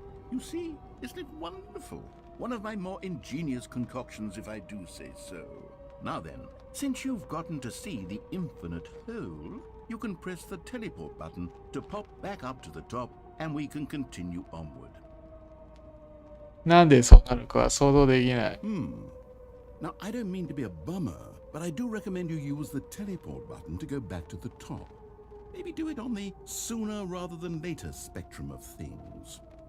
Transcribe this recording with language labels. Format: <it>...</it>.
<en>You see, isn't it wonderful? One of my more ingenious concoctions, if I do say so. Now then, since you've gotten to see the infinite hole, you can press the teleport button to pop back up to the top, and we can continue onward.</en> <ja>なんでそうなるかは想像できない。</ja> <en>Now, I don't mean to be a bummer, but I do recommend you use the teleport button to go back to the top. Maybe do it on the sooner rather than later spectrum of things.</en>